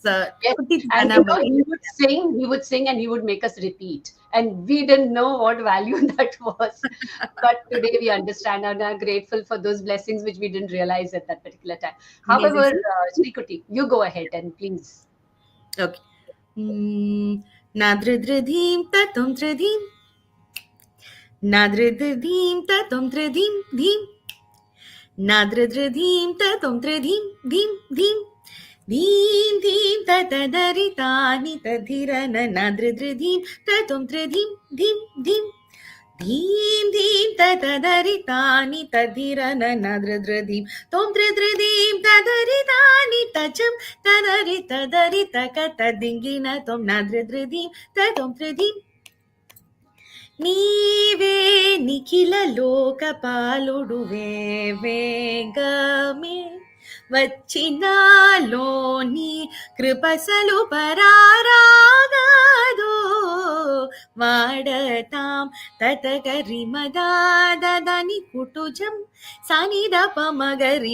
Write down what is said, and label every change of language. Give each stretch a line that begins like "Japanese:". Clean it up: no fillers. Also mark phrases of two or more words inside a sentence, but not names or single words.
English: Yes, Kutti and Tilana by. he would sing, and he would make us repeat. And we didn't know what value that was. But today we understand and are grateful for those blessings which we didn't realize at that particular time. Amazing. However, Srikuti, you go ahead and please. Okay. Nadridridhim tatum tridhim. Nadridridhim tatum tridhim dhim. Nadridridhim tatum tridhim dhim dhim. Dhim dhim tatadaritani tadhirana nadridridhim tatum tridhim dhim dhim. Dhim dhim tatadaritani tadhirana nadridridhim tom tridridhim tadaritani tacham tadaritadaritaka tom nadridridhim tatum tridhim.
Telugu: నీవే నిఖిల లోకపాలుడువే వేగమే వచ్చినాలోని కృపసలు పరారాగాదో వాడతాం తతగరి మదాదని కుటుజం సనిద పమగరి